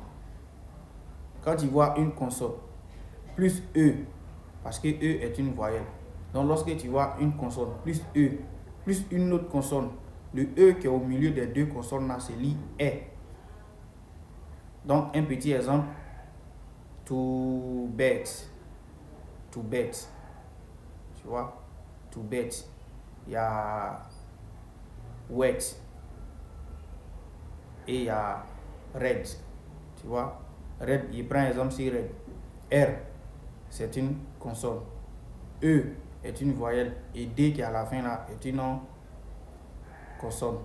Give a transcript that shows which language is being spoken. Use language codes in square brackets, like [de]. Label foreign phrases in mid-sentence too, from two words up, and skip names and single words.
[fr] Quand tu vois une consonne plus E, parce que E est une voyelle. Donc lorsque tu vois une consonne plus E, plus une autre consonne, le E qui est au milieu des deux consonnes là se lit E. Donc un petit exemple, [en] to bet, to bet, [fr] tu vois, [en] to bet, [fr] il y a wet et il y a red, tu vois, red, il prend exemple sur red, R c'est une consonne, E est une voyelle et D qui est à la fin là est une consonne.